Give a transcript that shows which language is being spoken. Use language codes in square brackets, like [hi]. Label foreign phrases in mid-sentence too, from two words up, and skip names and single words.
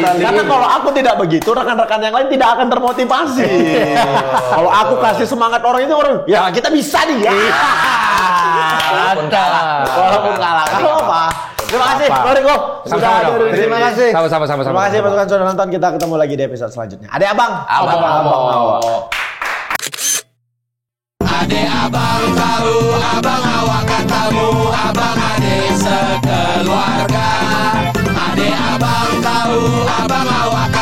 [id] Karena kalau aku tidak begitu, rekan-rekan yang lain tidak akan termotivasi. Kalau aku kasih semangat orang itu ya kita bisa nih. Ya. Walaupun kalah. Kalau apa? Terima kasih, Bang Riko. Sudah hadir di sini. Terima kasih. Sama-sama. Terima kasih pasukan sudah nonton. Kita ketemu lagi di episode selanjutnya. Adek abang. [ms] Ade abang tahu, abang awak katamu, abang ade sekeluarga. Ade abang tahu, abang awak